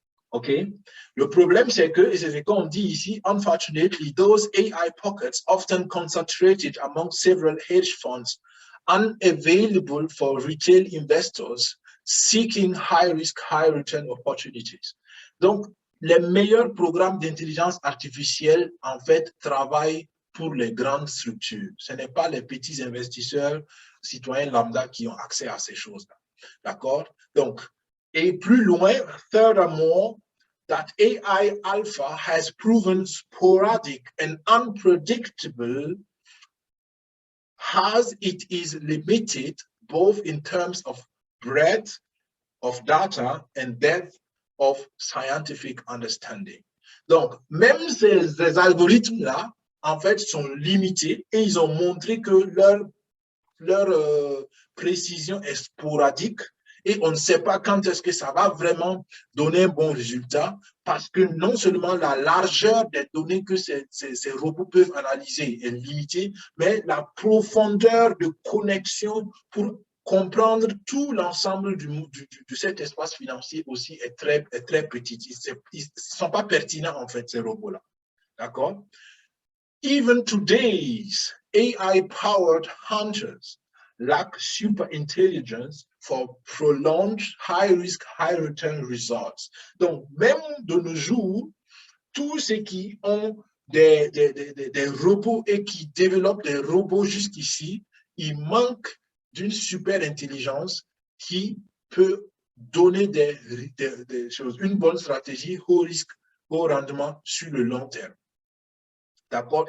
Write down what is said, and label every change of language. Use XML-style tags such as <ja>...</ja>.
<fr>OK? Le problème, c'est que, et c'est ce qu'on dit ici,</fr> <en>unfortunately, those AI pockets often concentrated among several hedge funds unavailable for retail investors seeking high risk, high return opportunities.</en> <fr>Donc, les meilleurs programmes d'intelligence artificielle, en fait, travaillent pour les grandes structures. Ce n'est pas les petits investisseurs, citoyens lambda qui ont accès à ces choses-là. D'accord? Donc, et plus loin,</fr> <en>furthermore, that AI alpha has proven sporadic and unpredictable as it is limited both in terms of breadth of data and depth of scientific understanding.</en> <fr>Donc, même ces algorithmes-là, en fait, sont limités et ils ont montré que leur précision est sporadique Et on ne sait pas quand est-ce que ça va vraiment donner un bon résultat, parce que non seulement la largeur des données que ces robots peuvent analyser est limitée, mais la profondeur de connexion pour comprendre tout l'ensemble de cet espace financier aussi est très petite. Ils ne sont pas pertinents, en fait, ces robots-là. D'accord?</fr> <en>Even today's AI-powered hunters lack super intelligence for prolonged high-risk, high-return results.</en> <fr>Donc, même de nos jours, tous ceux qui ont des robots et qui développent des robots jusqu'ici, ils manquent d'une super intelligence qui peut donner des choses, une bonne stratégie haut risque, haut rendement sur le long terme. D'accord?</fr>